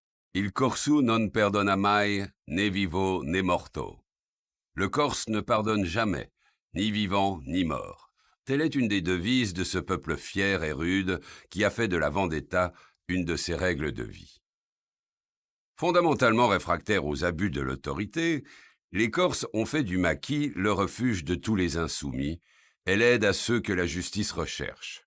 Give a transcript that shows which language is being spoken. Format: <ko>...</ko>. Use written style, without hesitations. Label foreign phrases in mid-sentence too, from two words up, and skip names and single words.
<co>Il corsu non perdona mai, né vivo né morto.</co> <fr>Le Corse ne pardonne jamais, ni vivant ni mort. Telle est une des devises de ce peuple fier et rude qui a fait de la vendetta une de ses règles de vie. Fondamentalement réfractaires aux abus de l'autorité, les Corses ont fait du maquis le refuge de tous les insoumis et l'aide à ceux que la justice recherche.</fr>